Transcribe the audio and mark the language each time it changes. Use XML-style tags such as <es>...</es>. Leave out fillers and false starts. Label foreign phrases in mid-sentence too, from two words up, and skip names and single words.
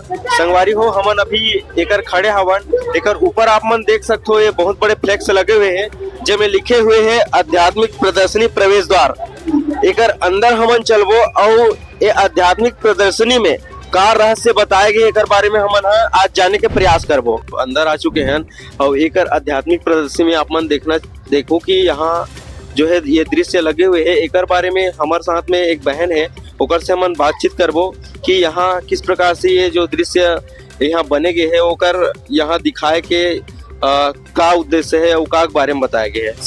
<hne>संगवारी हो हमन अभी एकर खड़े हवन। एकर ऊपर आप मन देख सकते हो ये बहुत बड़े फ्लैक्स लगे हुए हैं जिसमें लिखे हुए हैं आध्यात्मिक प्रदर्शनी प्रवेश द्वार। एकर अंदर हमन चलबो और ये आध्यात्मिक प्रदर्शनी में का रहस्य बताए गए एकर बारे में हमन आज जाने के प्रयास करबो। अंदर आ चुके हैं और एकर आध्यात्मिक प्रदर्शनी में आप मन देखो कि यहाँ जो है ये दृश्य लगे हुए हैं। एकर बारे में हमारे साथ में एक बहन है, ओकर से हम बातचीत करबो कि यहाँ किस प्रकार से ये जो दृश्य यहाँ बने गए है ओकर यहाँ दिखाए के का उद्देश्य है और का बारे में बताया गया है।</hne>